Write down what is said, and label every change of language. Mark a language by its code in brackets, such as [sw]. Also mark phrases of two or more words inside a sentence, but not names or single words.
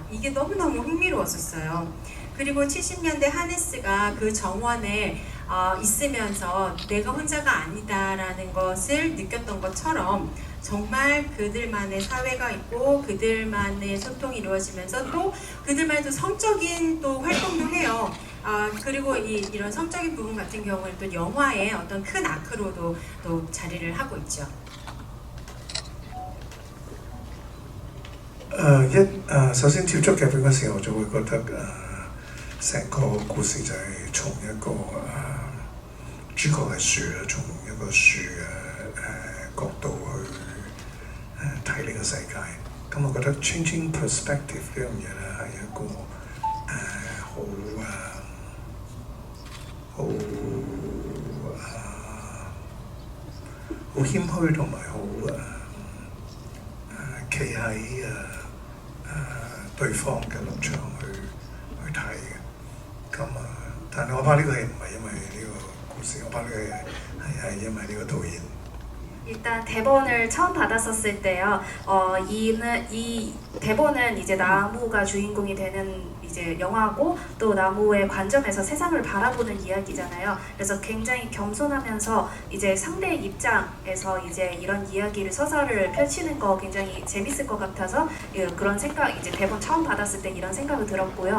[ko] 이게 너무너무 흥미로웠었어요. 그리고 70년대 하네스가 그 정원에 있으면서 내가 혼자가 아니다라는 것을 느꼈던 것처럼 정말 그들만의 사회가 있고 그들만의 소통이 이루어지면서 또 그들만의 성적인 또 활동도 해요. 그리고 이런 성적인 부분 같은 경우는 또 영화의 어떤 큰 아크로도 또 자리를 하고 있죠. [yue] 首先接觸劇本嘅時候，就會覺得成個故事就係從一個主角係樹啦，從一個樹嘅角度去睇呢個世界。咁我覺得 [en] changing perspective [yue] 呢樣嘢咧係一個好謙虛同埋好企喺對方嘅立場去睇嘅。咁但係我拍呢個戲唔係因為呢個故事，我拍呢個戲係因為呢個導演。 [ko] 일단 대본을 처음 받았었을 때요. 이 대본은 이제 나무가 주인공이 되는 이제 영화고 또 나무의 관점에서 세상을 바라보는 이야기잖아요. 그래서 굉장히 겸손하면서 이제 상대의 입장에서 이제 이런 이야기를 서사를 펼치는 거 굉장히 재밌을 것 같아서 그런 생각 이제 대본 처음 받았을 때 이런 생각이 들었고요.